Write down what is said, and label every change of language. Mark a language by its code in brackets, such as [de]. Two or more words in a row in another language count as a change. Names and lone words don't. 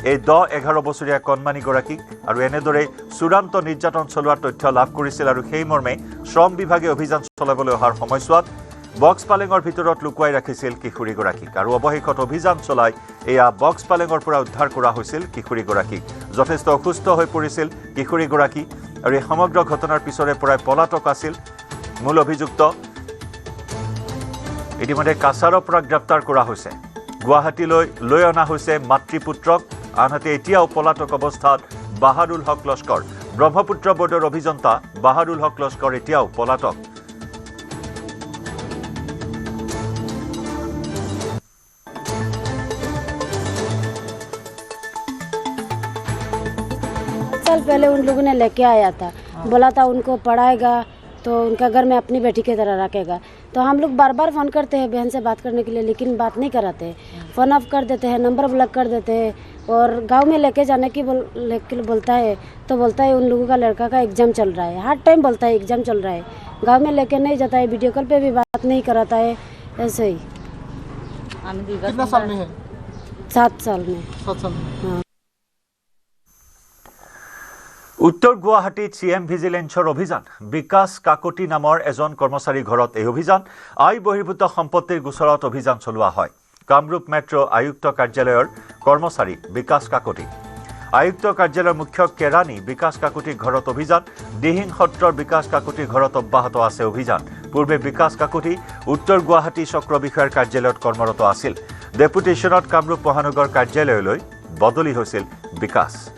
[as] এই 10-11 বছৰীয়া কণমানিগৰাকীক আৰু এনেদৰে চূড়ান্ত নিৰ্যাতন চলোৱাৰ তথ্য লাভ কৰিছিল আৰু সেই মৰ্মে শ্ৰম বিভাগে অভিযান চলাবলৈ অহাৰ সময়ছোৱাত বক্স পালেঙৰ ভিতৰত লুকুৱাই ৰাখিছিল কিশোৰীগৰাকীক আৰু অৱশেষত অভিযান চলাই এয়া বক্স পালেঙৰ পৰা উদ্ধাৰ কৰা হৈছিল কিশোৰীগৰাকীক যথেষ্ট অসুস্থ হৈ পৰিছিল কিশোৰীগৰাকী আৰু এই সমগ্ৰ ঘটনাৰ পিছৰে পৰাই পলাতক আছিল মূল অভিযুক্ত ইতিমধ্যে কাছাৰৰ পৰা গ্ৰেপ্তাৰ কৰা হৈছে গুৱাহাটীলৈ লৈ অনা হৈছে মাতৃপুত্ৰক আনহাতে এতিয়াও পলাতক অৱস্থাত বাহাৰুল হক লস্কৰ ব্ৰহ্মপুত্ৰ বৰ্ডৰ অভিযন্তা বাহাৰুল হক লস্কৰ এতিয়াও পলাতক [hi] साल पहले उन लोगों ने लेके आया था बोला था उनको पढ़ाएगा तो उनका घर में अपनी बेटी की तरह रखेगा तो हम लोग बार बार फ़ोन करते हैं बहन से बात करने के लिए लेकिन बात नहीं कराते [en] phone off [hi] कर देते हैं [en] number block [hi] कर देते हैं और गांव में लेके जाने की बोलता है तो बोलता है उन लोगों का लड़का का एग्ज़ाम चल रहा है हर टाइम बोलता है एग्ज़ाम चल रहा है गांव में लेके नहीं जाता है [en] video call [hi] पे भी बात नहीं कराता है ऐसे ही कितना साल में है 7 साल में 7 साल में हाँ [as] উত্তৰ গুৱাহাটীত চিএম ভিজিলেন্সৰ অভিযান বিকাশ কাকতি নামৰ এজন কৰ্মচাৰী ঘৰত এই অভিযান আই বহিৰ্ভূত সম্পত্তিৰ গোচৰত অভিযান চলোৱা হয় কামৰূপ মেট্ৰ আয়ুক্ত কাৰ্যালয়ৰ কৰ্মচাৰী বিকাশ কাকতি আয়ুক্ত কাৰ্যালয়ৰ মুখ্য কেৰাণী বিকাশ কাকতিৰ ঘৰত অভিযান দিহিং সত্ৰৰ বিকাশ কাকতিৰ ঘৰত অব্যাহত আছে অভিযান পূৰ্বে বিকাশ কাকতি উত্তৰ গুৱাহাটী চক্ৰ বিষয়াৰ কাৰ্যালয়ত কৰ্মৰত আছিল ডেপুটেশ্যনত কামৰূপ মহানগৰ কাৰ্যালয়লৈ বদলি হৈছিল বিকাশ